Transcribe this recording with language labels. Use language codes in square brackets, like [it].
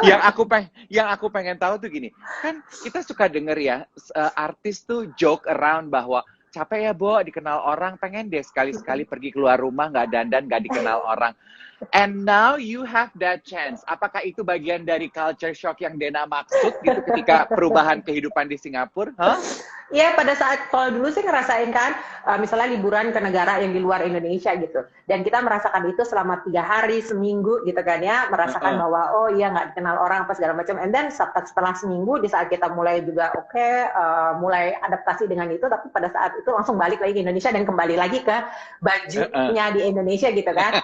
[id] Nah, yang aku pengen tahu tuh gini, kan kita suka denger ya, artis tuh [en] joke around [id] bahwa capek ya Bo dikenal orang, pengen deh sekali-sekali pergi keluar rumah nggak dandan, nggak dikenal orang. [en] And now you have that chance. [id] Apakah itu bagian dari culture shock yang Dena maksud gitu ketika perubahan kehidupan di Singapura? Huh? Ya pada saat, kalau dulu sih ngerasain kan, misalnya liburan ke negara yang di luar Indonesia gitu, dan kita merasakan itu selama 3 hari, seminggu gitu kan ya, merasakan bahwa oh iya nggak dikenal orang apa segala macam, [en] and then [id] setelah seminggu di saat kita mulai juga mulai adaptasi dengan itu, tapi pada saat itu langsung balik lagi ke Indonesia dan kembali lagi ke bajunya di Indonesia gitu kan.